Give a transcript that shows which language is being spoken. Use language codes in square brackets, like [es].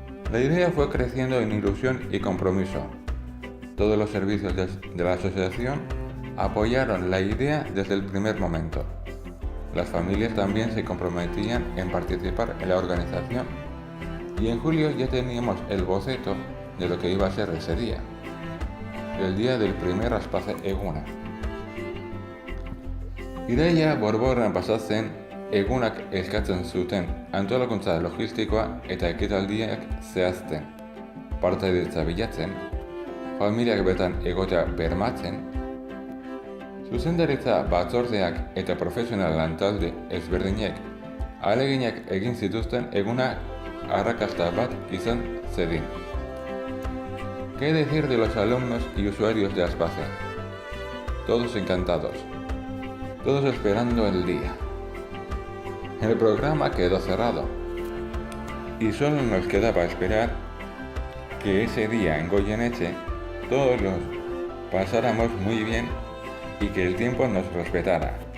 [es] La idea fue creciendo en ilusión y compromiso. Todos los servicios de la asociación apoyaron la idea desde el primer momento. Las familias también se comprometían en participar en la organización, y en julio ya teníamos el boceto de lo que iba a ser ese día, el día del primer Aspace Eguna. [eu] Ideia borborren pasatzen egunak eskatzen zuten antolakuntza logistikoa eta ekitaldiak zehazten, partaidetza bilatzen, familiak bertan egotea bermatzen, zuzendaritza batzordeak eta profesional lantalde ezberdinek ahaleginak egin zituzten eguna arrakasta bat izan zedin. [es] ¿Qué decir de los alumnos y usuarios de Aspace? Todos encantados, todos esperando el día. El programa quedó cerrado y solo nos quedaba esperar que ese día en Goyeneche todos los pasáramos muy bien y que el tiempo nos respetara.